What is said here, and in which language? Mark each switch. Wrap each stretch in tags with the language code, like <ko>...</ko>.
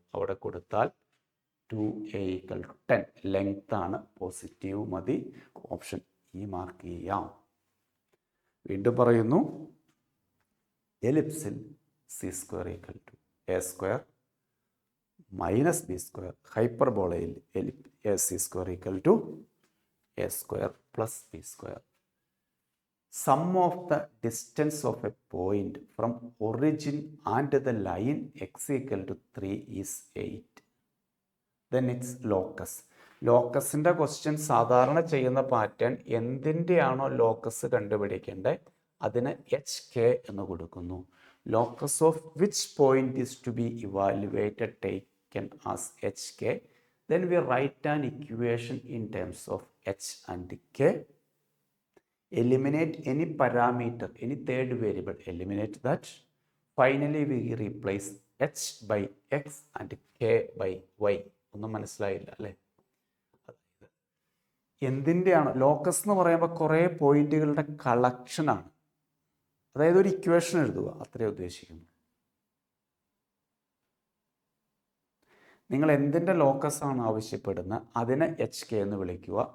<ml>അവിടെ കൊടുത്താൽ 2a = 10. Length ആണ്, പോസിറ്റീവ് മതി. ഓപ്ഷൻ ഇ മാർക്ക് ചെയ്യാം. വീണ്ടും പറയുന്നു, എലിപ്സിൽ c² = a² - b². ഹൈപ്പർബോളയിൽ c² = a² + b².</ml> <en>Sum of the distance of a point from origin and the line x = 3 is 8. Then its locus.</en> <ml>ലോക്കസിൻ്റെ question സാധാരണ ചെയ്യുന്ന pattern, എന്തിൻ്റെയാണോ locus കണ്ടുപിടിക്കേണ്ടത് അതിന് HK എന്ന് കൊടുക്കുന്നു.</ml> <en>Locus of which point is to be evaluated taken as HK. Then we write an equation in terms of H and K. Eliminate any parameter, any third variable, eliminate that. Finally we replace H by X and K by Y.</en> <ml>ഒന്നും മനസ്സിലായില്ല അല്ലേ? എന്തിൻ്റെയാണ് locus എന്ന് പറയുമ്പോൾ കുറേ പോയിന്റുകളുടെ കളക്ഷനാണ്. അതായത് ഒരു ഇക്വേഷൻ എഴുതുക, അത്രേ ഉദ്ദേശിക്കുന്നു. നിങ്ങൾ എന്തിൻ്റെ ലോക്കസ് ആണ് ആവശ്യപ്പെടുന്നത് അതിനെ HK എന്ന് വിളിക്കുക.</ml>